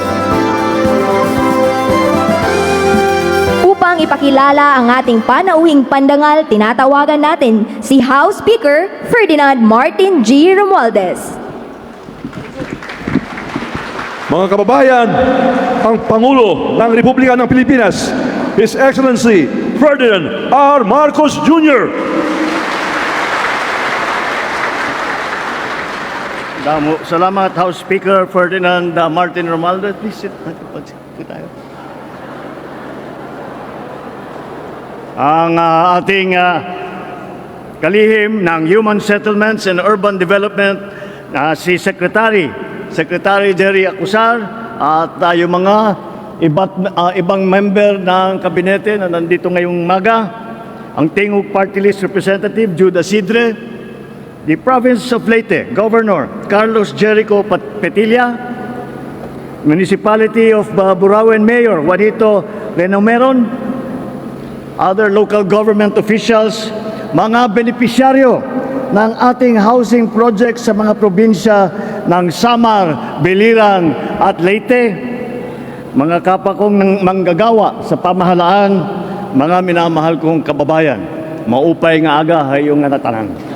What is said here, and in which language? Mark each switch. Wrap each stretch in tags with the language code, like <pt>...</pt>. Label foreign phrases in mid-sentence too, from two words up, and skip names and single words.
<tl>Upang ipakilala ang ating panauhing pandangal, tinatawagan natin si House Speaker Ferdinand Martin G. Romualdez. Mga kababayan, ang Pangulo ng Republika ng Pilipinas,</tl> <en>His Excellency Ferdinand R. Marcos Jr.</en> <tl>Salamat, House Speaker Ferdinand Martin Romualdez.</tl> <en>Please sit.</en> <tl>Tayo. Ang ating kalihim ng Human Settlements and Urban Development, si Secretary Secretary Jerry Acusar, at yung mga ibang member ng kabinete na nandito ngayong umaga, ang Tingog Party List Representative Judas Sidre,</tl> <en>the Province of Leyte Governor Carlos Jericho Petilla, Municipality of Burauen Mayor Juanito Renomeron, other local government officials,</en> <tl>mga benepisyaryo ng ating housing project sa mga probinsya ng Samar, Biliran at Leyte, mga kapwa kong manggagawa sa pamahalaan, mga minamahal kong kababayan,</tl> <war>maupay nga aga hayong nga natanan.</war>